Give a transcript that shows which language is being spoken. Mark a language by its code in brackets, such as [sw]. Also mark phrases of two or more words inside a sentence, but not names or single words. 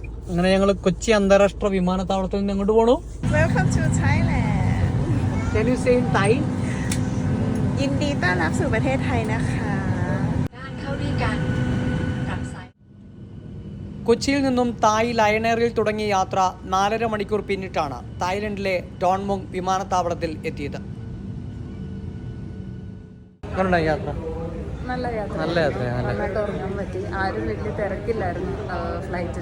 [ml] അങ്ങനെ ഞങ്ങൾ കൊച്ചി അന്താരാഷ്ട്ര വിമാനത്താവളത്തിൽ നിന്ന് എങ്ങോട്ട് പോണു? [en] Welcome to Thailand. Can you say in Thai? [th] ยินดีต้อนรับสู่ประเทศไทยนะคะ [ml] കൊച്ചിയിൽ നിന്നും തായ് ലയൺ എയറിൽ തുടങ്ങിയ യാത്ര 4.5 മണിക്കൂർ പിന്നിട്ടാണ് തായ്ലൻഡിലെ ഡോൺമുങ് വിമാനത്താവളത്തിൽ എത്തിയത്. യാത്ര നല്ല യാത്ര, നന്നായിട്ട് ഉറങ്ങാൻ പറ്റി. ആരും വലിയ തിരക്കില്ലായിരുന്നു ഫ്ലൈറ്റിൽ.